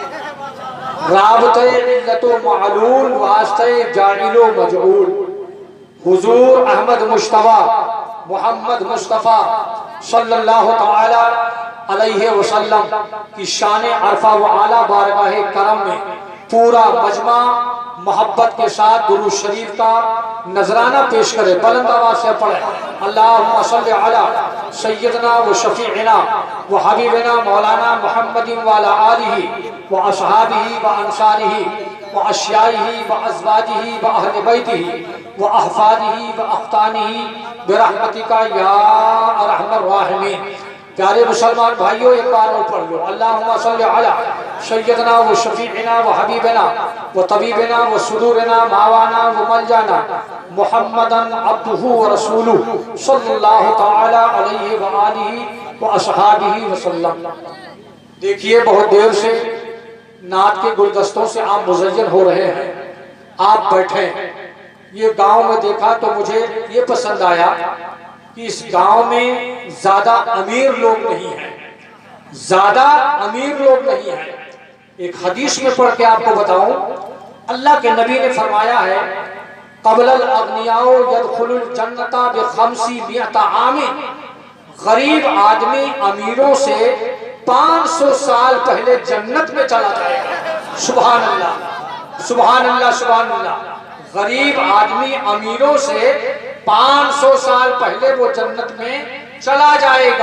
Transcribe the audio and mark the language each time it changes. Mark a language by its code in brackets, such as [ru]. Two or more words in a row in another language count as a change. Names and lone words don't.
[ur] رابطہ علت و معلول واسطہ جاعل و مجعول حضور احمد مصطفیٰ محمد مصطفیٰ [ar] صلی اللہ تعالی علیہ وسلم [ur] کی شان عرفہ و اعلیٰ بارگاہ کرم میں پورا مجمع محبت کے ساتھ درود شریف کا نذرانہ پیش کرے. بلند آواز سے پڑھے [ar] اللہم صلی علی سیدنا و شفیعنا و حبیبنا مولانا محمد وعلی آلہ و اصحابہ و انصارہ و اشیائہ و ازواجہ و اہل بیتہ و احفادہ و اختانہ برحمتک یا ارحم الراحمین. [ur] پیارے مسلمان بھائیوں ایک بار اور پڑھ لو [ar] اللہم صلی علی سیدنا و شفیعنا و حبیبنا و طبیبنا و صدورنا ماوانا و ملجانا محمدن عبدہ و رسولہ صلی اللہ تعالی علیہ وآلہ و اصحابہ وسلم. [ur] دیکھیے بہت دیر سے نعت کے گلدستوں سے آپ مزین ہو رہے ہیں. آپ بیٹھیں. یہ گاؤں میں دیکھا تو مجھے یہ پسند آیا کہ اس گاؤں میں زیادہ امیر لوگ نہیں ہیں. زیادہ امیر لوگ نہیں ہیں. ایک حدیث میں پڑھ کے آپ کو بتاؤں اللہ کے نبی نے فرمایا ہے [ar] قبل الاغنیاء يدخل الجنت ب500 عام. [ur] غریب آدمی امیروں سے 500 سال پہلے جنت میں چلا جائے گا. [ar] سبحان اللہ سبحان اللہ سبحان اللہ. [ur] غریب آدمی امیروں سے 500 سال پہلے وہ جنت میں چلا جائے گا.